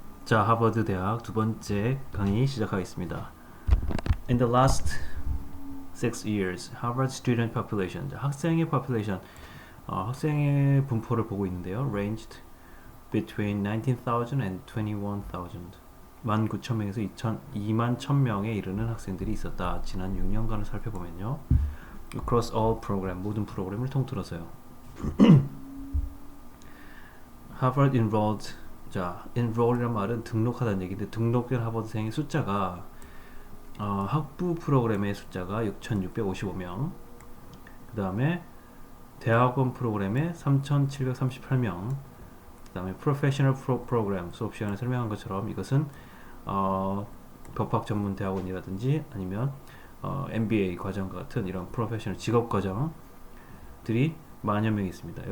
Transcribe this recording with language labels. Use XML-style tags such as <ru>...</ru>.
<ko>자, 하버드 대학 두 번째 강의 시작하겠습니다.</ko> <en>In the last 6 years, Harvard student population,</en> <ko>자, 학생의 population, 학생의 분포를 보고 있는데요.</ko> <en>Ranged between 19,000 and 21,000.</en> <ko>19,000명에서 2만 1,000명에 이르는 학생들이 있었다. 지난 6년간을 살펴보면요.</ko> <en>Across all program,</en> <ko>모든 프로그램을 통틀어서요.</ko> <en>Harvard enrolled,</en> <ko>자, enroll이란 말은 등록하다는 얘기인데 등록된 하버드생의 숫자가 학부 프로그램의 숫자가 6,655명, 그 다음에 대학원 프로그램에 3,738명, 그 다음에 프로페셔널 프로그램 수업 시간에 설명한 것처럼 이것은 법학 전문 대학원이라든지 아니면 MBA 과정 같은 이런 프로페셔널 직업 과정들이 만여 명이 있습니다.</ko>